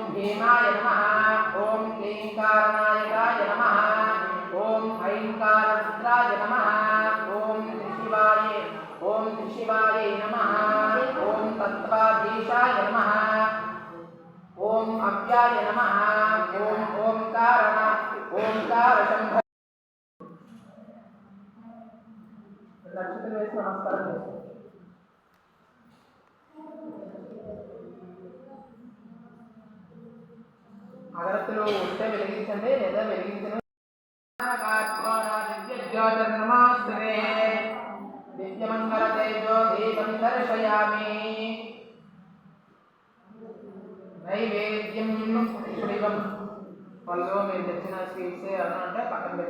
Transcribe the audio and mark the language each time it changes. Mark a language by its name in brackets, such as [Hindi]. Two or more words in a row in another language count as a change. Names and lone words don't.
[Sanskrit] भीमाय नमः ॐ क्लींकारनायकाय नमः ॐ ऐंकाररुद्राय नमः ॐ त्रिशिवाय नमः ॐ तत्त्वाधीशाय नमः ॐ अव्याय नमः ॐ ओंकार शंभ नमस्कार [Telugu] అగరత్తులు ఉంటే వెలిగించండి లేదా వెలిగించండి [Sanskrit] జ్యోతిర్నమస్తే దివ్యమంగళ తేజో దీపం దర్శయామి నైవేద్యం [Telugu] పుడివం వాళ్ళు మీరు తెచ్చిన స్వీట్స్ ఏమన్నా అంటే పక్కన పెట్టి